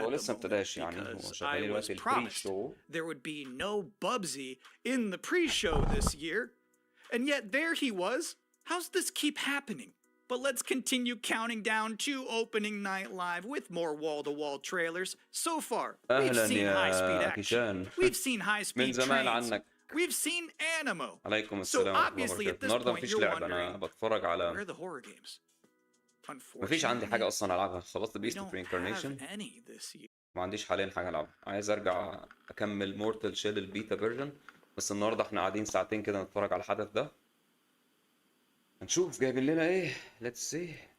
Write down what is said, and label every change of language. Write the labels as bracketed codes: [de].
[ar] هو لسه ما ابتداش يعني، هو شغالين دلوقتي البري شو. [en] There would be no Bubsy in the pre-show this year, and yet there he was. How's this keep happening? But let's continue counting down to opening night live with more wall-to-wall trailers. So far, we've seen high-speed action. We've seen high-speed trains. We've seen animo. So obviously at this point you're wondering, where are the horror games? [ar] مفيش عندي حاجة أصلا ألعبها. خلصت بيست برينكارنيشن، ما عنديش حاليا حاجة ألعبها. عايز أرجع أكمل مورتال شيل البيتا فيرجن، بس النهاردة احنا قاعدين ساعتين كده نتفرج على الحدث ده. هنشوف جايبين لنا ايه. [en] Let's see.